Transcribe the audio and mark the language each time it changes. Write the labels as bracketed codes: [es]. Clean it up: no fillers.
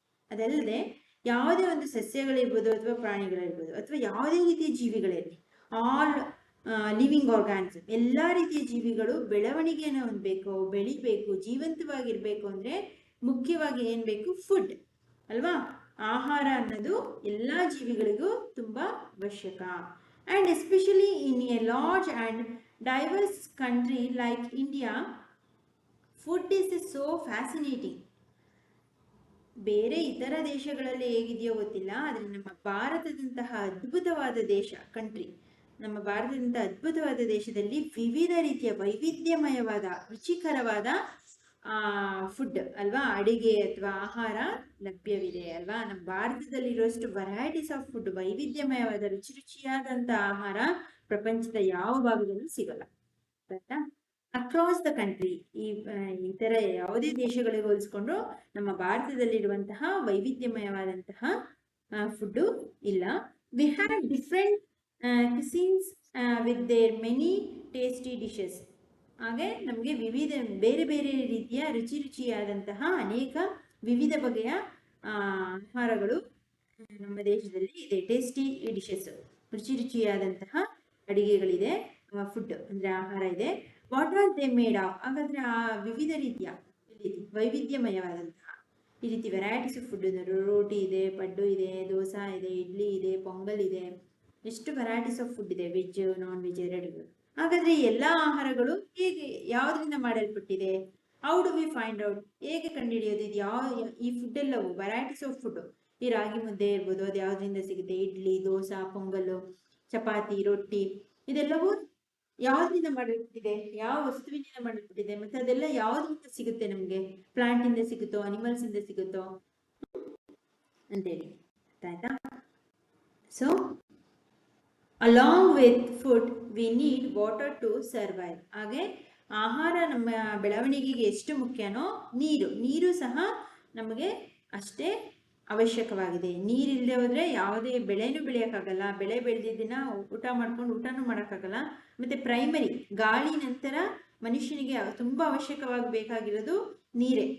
[kn] ಅದಲ್ಲದೆ ಯಾವುದೇ ಒಂದು ಸಸ್ಯಗಳಿರ್ಬೋದು ಅಥವಾ ಪ್ರಾಣಿಗಳಿರ್ಬೋದು ಅಥವಾ ಯಾವುದೇ ರೀತಿಯ ಜೀವಿಗಳಿರಲಿ, [en] all living organism, [kn] ಎಲ್ಲ ರೀತಿಯ ಜೀವಿಗಳು ಬೆಳವಣಿಗೆಯನ್ನು ಹೊಂದಬೇಕು, ಬೆಳಿಬೇಕು, ಜೀವಂತವಾಗಿರ್ಬೇಕು ಅಂದ್ರೆ ಮುಖ್ಯವಾಗಿ ಏನ್ ಬೇಕು? ಫುಡ್ ಅಲ್ವಾ? ಆಹಾರ ಅನ್ನೋದು ಎಲ್ಲಾ ಜೀವಿಗಳಿಗೂ ತುಂಬಾ ಅವಶ್ಯಕ. [en] And especially in a large and diverse country like India, food is so fascinating. [kn] ಬೇರೆ ಇತರ ದೇಶಗಳಲ್ಲಿ ಹೇಗಿದೆಯೋ ಗೊತ್ತಿಲ್ಲ, ಆದರೆ ನಮ್ಮ ಭಾರತದಂತಹ ಅದ್ಭುತವಾದ ದೇಶ, ಕಂಟ್ರಿ, ನಮ್ಮ ಭಾರತದಂತಹ ಅದ್ಭುತವಾದ ದೇಶದಲ್ಲಿ ವಿವಿಧ ರೀತಿಯ ವೈವಿಧ್ಯಮಯವಾದ ರುಚಿಕರವಾದ ಫುಡ್ ಅಲ್ವಾ, ಅಡಿಗೆ ಅಥವಾ ಆಹಾರ ಲಭ್ಯವಿದೆ ಅಲ್ವಾ. ನಮ್ಮ ಭಾರತದಲ್ಲಿರುವಷ್ಟು [en] varieties of food, [kn] ವೈವಿಧ್ಯಮಯವಾದ ರುಚಿಯಾದಂತ ಆಹಾರ ಪ್ರಪಂಚದ ಯಾವ ಭಾಗದಲ್ಲೂ ಸಿಗಲ್ಲ. ಆಯ್ತಾ? [en] across the country, [kn] ಇತರ ಯಾವುದೇ ದೇಶಗಳಿಗೆ ಹೋಲಿಸ್ಕೊಂಡ್ರು ನಮ್ಮ ಭಾರತದಲ್ಲಿರುವಂತಹ ವೈವಿಧ್ಯಮಯವಾದಂತಹ ಫುಡ್ ಇಲ್ಲ. [en] We have different cuisines with their many tasty dishes. [kn] ಹಾಗೆ ನಮಗೆ ಬೇರೆ ಬೇರೆ ರೀತಿಯ ರುಚಿಯಾದಂತಹ ಅನೇಕ ವಿವಿಧ ಬಗೆಯ ಆಹಾರಗಳು ನಮ್ಮ ದೇಶದಲ್ಲಿ ಇದೆ. [en] tasty dishes, [kn] ರುಚಿಯಾದಂತಹ ಅಡಿಗೆಗಳಿದೆ, ಫುಡ್ ಅಂದ್ರೆ ಆಹಾರ ಇದೆ. [en] What are they made of? [kn] ಹಾಗಾದ್ರೆ ಆ ವಿವಿಧ ರೀತಿಯ ವೈವಿಧ್ಯಮಯವಾದಂತಹ ಈ ರೀತಿ [en] varieties of food, [kn] ರೋಟಿ ಇದೆ, ಪಡ್ಡು ಇದೆ, ದೋಸೆ ಇದೆ, ಇಡ್ಲಿ ಇದೆ, ಪೊಂಗಲ್ ಇದೆ, ಎಷ್ಟು ವೆರೈಟೀಸ್ ಆಫ್ ಫುಡ್ ಇದೆ, ವೆಜ್ ನಾನ್ ವೆಜ್ ಎರಡೂ. ಹಾಗಾದ್ರೆ ಎಲ್ಲ ಆಹಾರಗಳು ಹೇಗೆ, ಯಾವುದರಿಂದ ಮಾಡಲ್ಪಟ್ಟಿದೆ? [en] How do we find out? [kn] ಹೇಗೆ ಕಂಡುಹಿಡಿಯೋದು ಇದು ಈ ಫುಡ್ ಎಲ್ಲವೂ [en] Varieties of food? [kn] ಈ ರಾಗಿ ಮುದ್ದೆ ಇರ್ಬೋದು, ಅದು ಯಾವ್ದ್ರಿಂದ ಸಿಗುತ್ತೆ? ಇಡ್ಲಿ, ದೋಸೆ, ಪೊಂಗಲ್ಲು, ಚಪಾತಿ, ರೊಟ್ಟಿ, ಇದೆಲ್ಲವೂ ಯಾವ್ದ್ರಿಂದ ಮಾಡಲ್ಪಟ್ಟಿದೆ? ಯಾವ ವಸ್ತುವಿನಿಂದ ಮಾಡಲ್ಪಟ್ಟಿದೆ? ಮತ್ತೆ ಅದೆಲ್ಲ ಯಾವ್ದ್ರಿಂದ ಸಿಗುತ್ತೆ ನಮ್ಗೆ? ಪ್ಲಾಂಟ್ ಇಂದ ಸಿಗುತ್ತೋ, ಅನಿಮಲ್ಸ್ ಇಂದ ಸಿಗುತ್ತೋ ಅಂತೇಳಿ. ಆಯ್ತಾ? [en] So along with food we need water to survive. [kn] ಹಾಗೆ ಆಹಾರ ನಮ್ಮ ಬೆಳವಣಿಗೆಗೆ ಎಷ್ಟು ಮುಖ್ಯನೋ ನೀರು ಸಹ ನಮಗೆ ಅಷ್ಟೇ ಅವಶ್ಯಕವಾಗಿದೆ. ನೀರಿಲ್ಲದೆ ಹೋದ್ರೆ ಯಾವುದೇ ಬೆಳೆನೂ ಬೆಳೆಯೋಕ್ಕಾಗಲ್ಲ. ಬೆಳೆ ಬೆಳೆದಿದ್ದನ್ನ ಊಟನೂ ಮಾಡೋಕ್ಕಾಗಲ್ಲ. ಮತ್ತೆ ಪ್ರೈಮರಿ ಗಾಳಿ ನಂತರ ಮನುಷ್ಯನಿಗೆ ತುಂಬಾ ಅವಶ್ಯಕವಾಗಿ ಬೇಕಾಗಿರೋದು ನೀರೇ.